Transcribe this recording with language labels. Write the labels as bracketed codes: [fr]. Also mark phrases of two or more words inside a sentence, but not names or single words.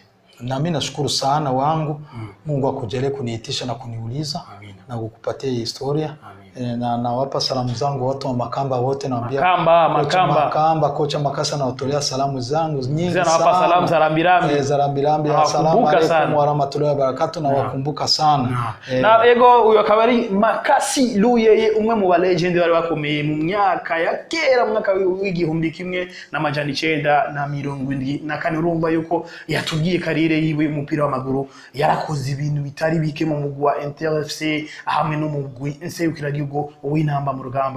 [sw] Na mimi nashukuru sana wangu. Mungu akujalie kuniitisha na kuniuliza. Amina. Na kukupatia historia. Na nawapa salamu zangu watu wa Makamba wote, naambia Makamba kocha Makasa nawatolea salamu zangu nyingi sana. Nawapa salamu za rambirambi. Za rambirambi. [ar] السلام عليكم ورحمة الله وبركاته, [sw] na wakumbuka sana. [rn] Na ego uyo akabari Makasi Luye umwe mu ba legend bari bakomeye mu myaka ya kera, mu mwaka w'igihumbi kimwe n'amajana 974. Urumva yuko yatugiye karire yiwe umupira w'amaguru, yarakoze ibintu bitari bike mu mugwi wa Inter FC hamwe no mu mugwi nserukira gihugu w'intamba mu rugamba.